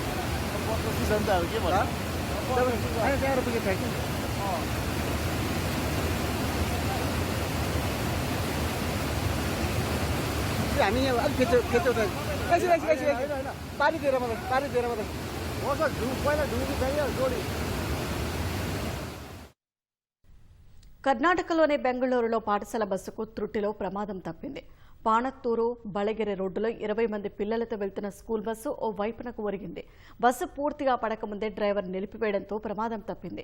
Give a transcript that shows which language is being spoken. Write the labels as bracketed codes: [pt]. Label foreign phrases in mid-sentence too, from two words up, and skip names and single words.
[ne] त्यहाँ रुपियाँ फ्याँक्यो हामी यहाँ अलिक खेच्यो पानी दिएर मात्रै पहिला ढुङ्गी चाहियो जोडी [te] కర్ణాటకలోని బెంగళూరులో పాఠశాల బస్సుకు త్రుటిలో ప్రమాదం తప్పింది. పాణత్తూరు బళగిరి రోడ్డులో 20 మంది పిల్లలతో వెళ్తున్న స్కూల్ బస్సు ఓ వైపునకు ఒరిగింది. బస్సు పూర్తిగా పడకముందే డ్రైవర్ నిలిపివేయడంతో ప్రమాదం తప్పింది.